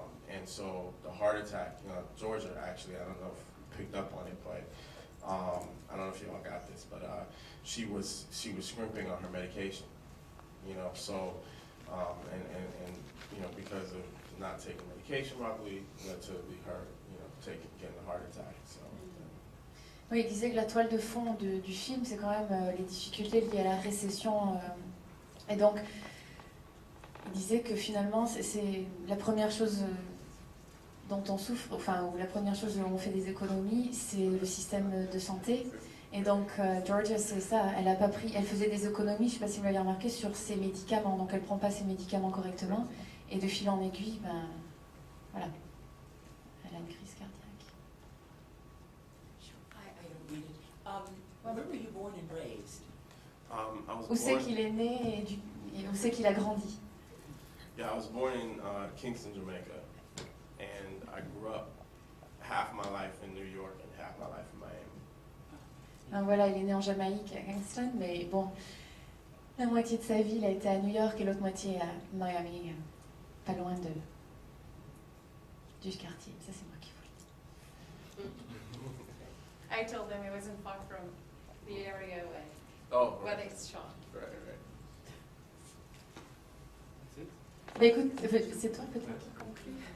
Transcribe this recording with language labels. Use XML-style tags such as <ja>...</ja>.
<en>And so the heart attack, you know, Georgia actually, I don't know if you picked up on it, but I don't know if y'all got this, but she was scrimping on her medication, you know. So and you know, because of not taking medication properly, led to her, you know, getting a heart attack. So.</en> <fr>Oui, il disait que la toile de fond du film, c'est quand même les difficultés liées à la récession. Et donc, il disait que finalement, c'est la première chose dont on souffre, enfin, ou la première chose où on fait des économies, c'est le système de santé. Et donc, Georgia, c'est ça, elle faisait des économies, je ne sais pas si vous l'avez remarqué, sur ses médicaments. Donc, elle ne prend pas ses médicaments correctement. Et de fil en aiguille, ben, voilà, elle a une crise cardiaque.</fr> <en>I don't read it. Where were you born and raised? I was</en> <fr>Où c'est</fr> <en>born.</en> <fr>qu'il est né et où c'est qu'il a grandi?</fr> <en>Yeah, I was born in Kingston, Jamaica, and I grew up half my life in New York and half my life in Miami.</en> <fr>Donc voilà, il est né en Jamaïque, à Kingston, mais bon, la moitié de sa vie, il a été à New York et l'autre moitié à Miami, pas loin du quartier. Ça, c'est moi qui vous le dis.</fr> <en>I told them it wasn't far from the area Oh, where they shot. right, right.</en> <fr>Bah écoute, c'est toi peut-être qui conclut.</fr>